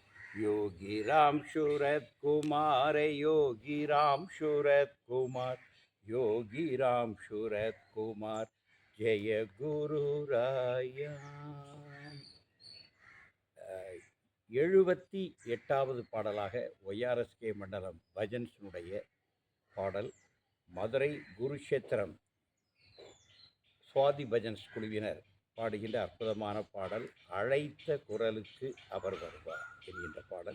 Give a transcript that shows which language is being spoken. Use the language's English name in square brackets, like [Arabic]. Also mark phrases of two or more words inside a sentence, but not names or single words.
[Hindi] योगी राम शूरत कुमार, योगी राम शूरत कुमार, योगी राम शूरत कुमार, जय गुरु राया. [Tamil] 78வது பாடலாக ஒய்ஆர்எஸ்கே மண்டலம் பஜன்ஸினுடைய பாடல். மதுரை குருஷேத்திரம் சுவாதி பஜன்ஸ் குழுவினர் பாடுகின்ற அற்புதமான பாடல், அழைத்த குரலுக்கு அவர் வருவார் என்கின்ற பாடல்.